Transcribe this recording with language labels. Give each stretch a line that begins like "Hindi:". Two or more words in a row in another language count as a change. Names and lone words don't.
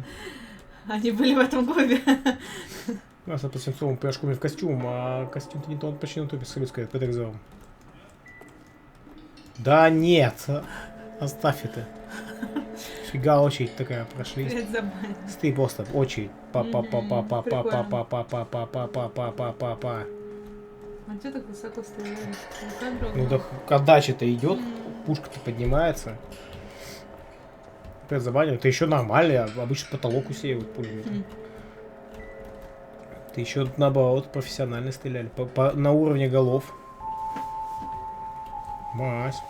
Russian: Они были в этом клубе. У нас по свинцовому пирожку в костюм, а костюм-то не тот, почти на топе, салютская, под экзамен. Да нет! Оставь это. Фига, очередь такая прошли. Привет, забанил. Ты просто очередь. Па-па-па-па-па-па-па-па-па-па-па-па-па-па. А что так высоко стояли? Ну так отдача-то идет, пушка-то поднимается. Опять забанил. Это еще нормально, обычно потолок усеивают пулями. Ты еще наоборот профессионально стреляли. На уровне голов. Мась.